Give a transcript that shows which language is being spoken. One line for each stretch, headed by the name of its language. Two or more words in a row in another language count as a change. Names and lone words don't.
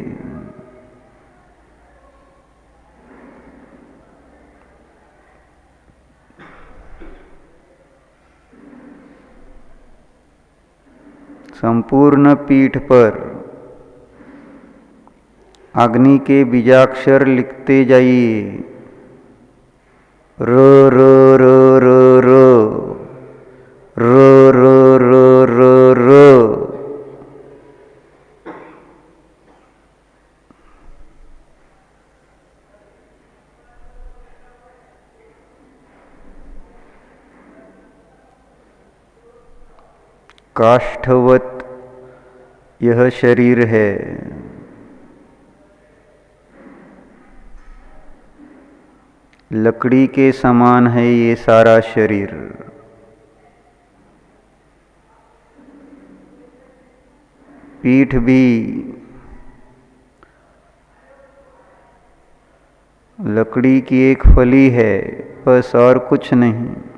Hindi: संपूर्ण पीठ पर अग्नि के बीजाक्षर लिखते जाइए। र र र र र र र र र र। काष्ठवत यह शरीर है। लकड़ी के समान है ये सारा शरीर। पीठ भी लकड़ी की एक फली है, बस और कुछ नहीं।